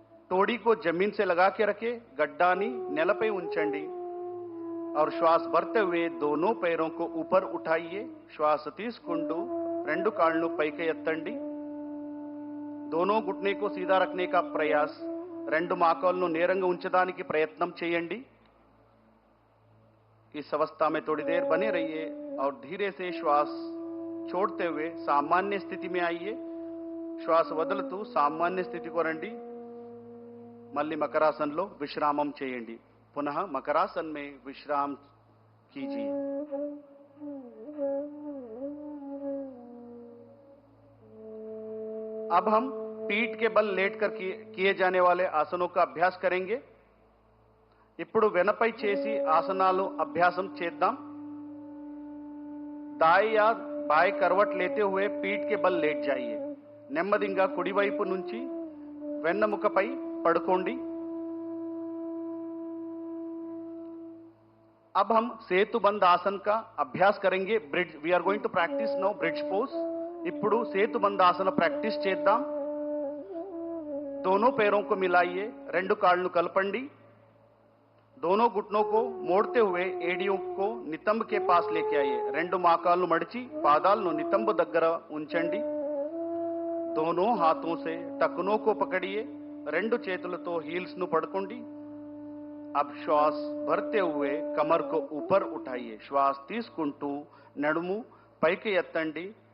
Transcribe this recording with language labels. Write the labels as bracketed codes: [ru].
[hi] तोड़ी को जमीन से लगा के रखें गड्डानी [te] నేలపై ఉంచండి [hi] और श्वास भरते हुए दोनों पैरों को ऊपर उठाइए श्वास [te] తీసుకుంటూ రెండు కాళ్ళను పైకి ఎత్తండి [hi] दोनों घुटने को सीधा रखने का प्रयास [te] రెండు మోకాళ్ళను నేరంగా ఉంచడానికి ప్రయత్నం చేయండి. [hi] इस अवस्था में थोड़ी देर बने रहिए और धीरे से श्वास छोड़ते हुए सामान्य स्थिति में आइए. [te] श्वास వదులుతూ సామాన్య స్థితికి రండి. మళ్ళీ మకరాసనంలో విశ్రామం చేయండి. [hi] पुनः मकरासन में विश्राम कीजिए. अब हम पीठ के बल लेटकर किए जाने वाले आसनों का अभ्यास करेंगे. [te] ఇప్పుడు వెనపై చేసి ఆసనాలు అభ్యాసం చేద్దాం. [hi] दाएं या बाएं करवट लेते हुए पीठ के बल लेट जाइए. [te] నెమ్మదిగా కుడివైపు నుంచి వెన్నెముకపై పడుకోండి. [hi] अब हम సేతుబంధ ఆసన్ का अभ्यास करेंगे. [en] Bridge we are going to practice now bridge pose. [te] ఇప్పుడు సేతుబంధ ఆసన ప్రాక్టీస్ చేద్దాం. [hi] दोनों पैरों को मिलाइए. [te] రెండు కాళ్ళను కలపండి. [hi] दोनों घुटनों को मोड़ते हुए एडियों को नितंब के पास लेके आइए. [te] రెండు మోకాళ్ళను మడిచి పాదాలను నితంబ దగ్గర ఉంచండి. [hi] दोनों हाथों से टखनों को पकड़िए. [te] రెండు చేతులతో హీల్స్ ను పట్టుకోండి. [hi] अब श्वास भरते हुए कमर को ऊपर उठाइए. [te] श्वास తీసుకుంటూ నడుము పైకి ఎత్తండి.